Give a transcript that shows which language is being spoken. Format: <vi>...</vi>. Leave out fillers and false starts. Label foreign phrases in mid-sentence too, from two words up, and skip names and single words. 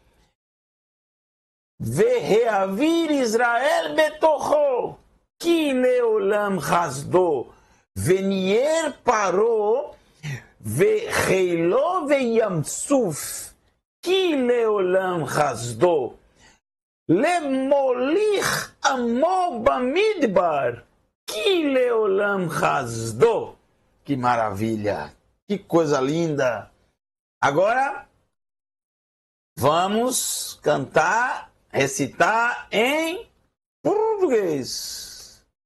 <he>והעביר ישראל בתוכו, כי לעולם חסדו. וניער פרעה וחילו וים סוף, כי לעולם חסדו. למוליך עמו במדבר, כי לעולם חסדו.</he> <pt>Que maravilha, que coisa linda. Agora, vamos cantar, recitar em português.</pt>